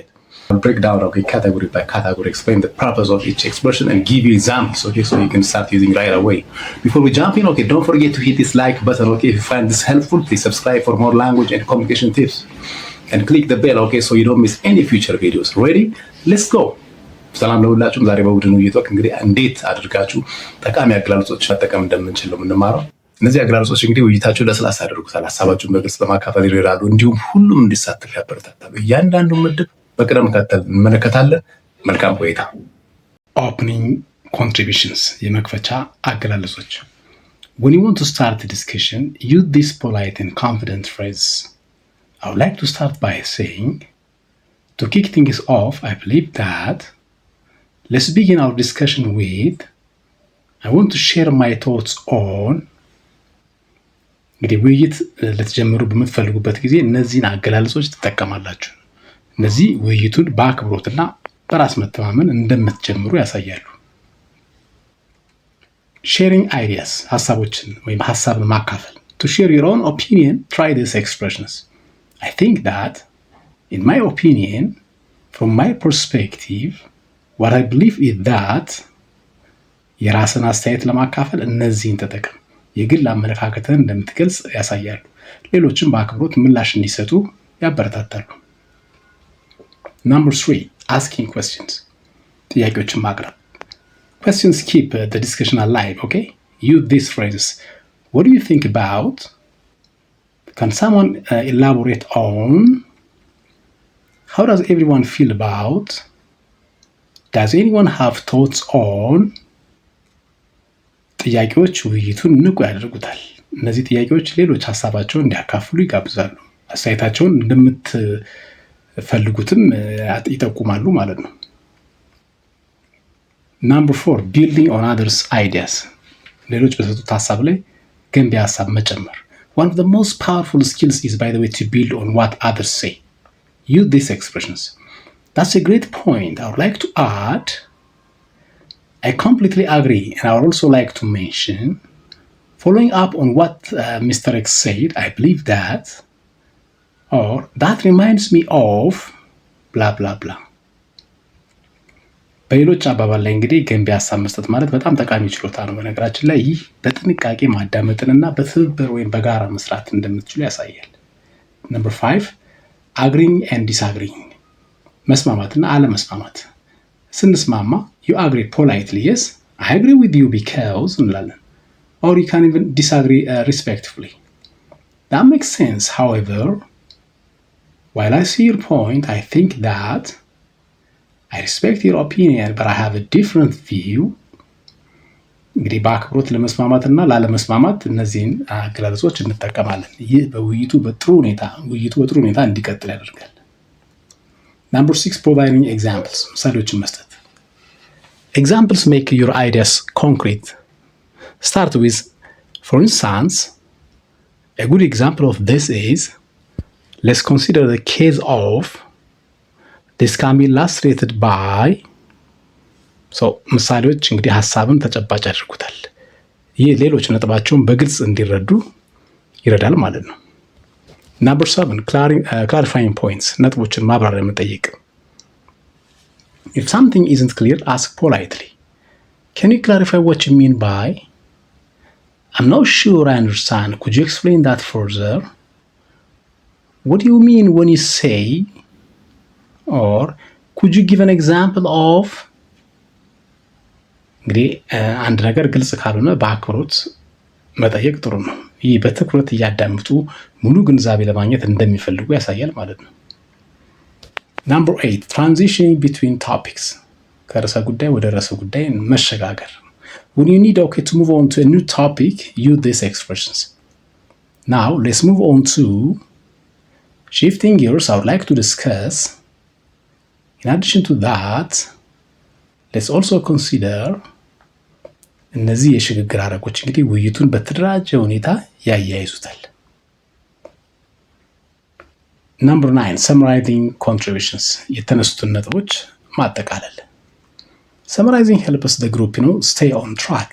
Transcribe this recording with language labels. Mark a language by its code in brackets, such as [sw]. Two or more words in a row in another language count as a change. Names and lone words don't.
[en] I'll break down, okay, category by category, explain the purpose of each expression and give you examples, okay, so you can start using right away. Before we jump in, okay, don't forget to hit this like button, okay. If you find this helpful, please subscribe for more language and communication tips. And click the bell, okay, so you don't miss any future videos. Ready? Let's go. [am] ሰላም ለሁላችሁም። ዛሬ በቡድን ውይይት ወቅት እንግዲህ እንዴት አድርጋችሁ ጠቃሚ አገላለጾች መጠቀም እንደምንችል ነው የምንማረው። እነዚህ አገላለጾች እንግዲህ ውይይታችሁ ለስላሳ ያደርጉታል፣ ሀሳባችሁን በግልጽ በማካፈል ይረዳሉ፣ እንዲሁም ሁሉም እንዲሳተፍ ያበረታታሉ። እያንዳንዱ ምድብ በቅደም ተከተል እንመለከታለን። መልካም ቆይታ። [en] opening contributions፣ [am] የመክፈቻ አገላለጾች። [en] When you want to start the discussion, use this polite and confident phrase. I would like to start by saying, to kick things off, I believe that let's begin our discussion with, I want to share my thoughts on. [am] እንግዲህ ውይይት ልትጀምሩ በምትፈልጉበት ጊዜ እነዚህን አገላለጾች ትጠቀማላችሁ። እነዚህ ውይይቱን በአክብሮትና በራስ መተማመን እንደምትጀምሩ ያሳያሉ። [en] sharing ideas፣ [am] ሀሳቦችን ወይም ሀሳብን ማካፈል። [en] to share your own opinion, try these expressions. I think that, in my opinion, from my perspective, what I believe is that, [am] የራስን አስተያየት ለማካፈል እነዚህን ተጠቀም። የግል አመለካከትን እንደምትገልጽ ያሳያሉ። ሌሎችም በአክብሮት ምላሽ እንዲሰጡ ያበረታታሉ። [en] Number 3, asking questions. [am] ጥያቄዎችን ማቅረብ። [en] Questions keep the discussion alive, okay? Use these phrases. What do you think about? Can someone elaborate on? How does everyone feel about? Does anyone have thoughts on? [am] ጥያቄዎች ውይይቱን ንቁ ያደርጉታል። እነዚህ ጥያቄዎች ሌሎች ሀሳባቸውን እንዲያካፍሉ ይጋብዛሉ። አስተያየታቸውን እንደምትፈልጉትም ይጠቁማሉ ማለት ነው። [en] Number 4, building on others' ideas. [am] ሌሎች በሰጡት ሀሳብ ላይ ገንቢ ሀሳብ መጨመር። [en] One of the most powerful skills is, by the way, to build on what others say. Use these expressions. That's a great point. I would like to add, I completely agree, and I would also like to mention, following up on what Mr. X said, I believe that, or that reminds me of, blah, blah, blah. [am] በሌሎች አባባል ላይ እንግዲህ ገንቢ ሀሳብ መስጠት ማለት በጣም ጠቃሚ ችሎታ ነው። በነገራችን ላይ ይህ በጥንቃቄ ማዳመጥንና በትብብር ወይም በጋራ መስራት እንደምትችሉ ያሳያል። [en] Number 5, agreeing and disagreeing. [am] መስማማትና አለመስማማት። ስንስማማ [en] you agree politely, yes, I agree with you because እንላለን. Or you can even disagree respectfully. That makes sense. However, while I see your point, I think that I respect your opinion, but I have a different view. [am] እንግዲህ በአክብሮት ለመስማማትና ላለመስማማት እነዚህን አገላለጾች እንጠቀማለን። ይህ ውይይቱ በጥሩ ሁኔታ እንዲቀጥል ያደርጋል። [en] Number 6, providing examples. [am] ምሳሌዎችን መስጠት። [en] Examples make your ideas concrete. Start with, for instance, a good example of this is, let's consider the case of, this can be illustrated by. [am] So ምሳሌዎች እንግዲህ ሀሳብን ተጨባጭ ያደርጉታል። ይህ ሌሎች ነጥባቸውን በግልጽ እንዲረዱ ይረዳል ማለት ነው። [en] Number 7, clarifying points. [am] ነጥቦችን ማብራሪያ መጠየቅ። [en] If something isn't clear, ask politely. Can you clarify what you mean by? I'm not sure I understand. Could you explain that further? What do you mean when you say? Or could you give an example of? [am] እንግዲህ አንድ ነገር ግልጽ ካልሆነ በአክብሮት መጠየቅ ጥሩ ነው። ይህ በትኩረት እያዳመጡ ሙሉ ግንዛቤ ለማግኘት እንደሚፈልጉ ያሳያል ማለት ነው። [en] Number 8, transitioning between topics. [am] ከርዕሰ ጉዳይ ወደ ርዕሰ ጉዳይ መሸጋገር። [en] When you need to move on to a new topic, use these expressions. Now let's move on to shifting gears. I would like to discuss, in addition to that, let's also consider [am] እነዚህ የሽግግር ሐረጎች እንግዲህ ውይይቱን በተደራጀ ሁኔታ ያያይዙታል። [en] Number 9 summarizing contributions [am] የተነሱትን ነጥቦች ማጠቃለል። [en] Summarizing helps the group stay on track.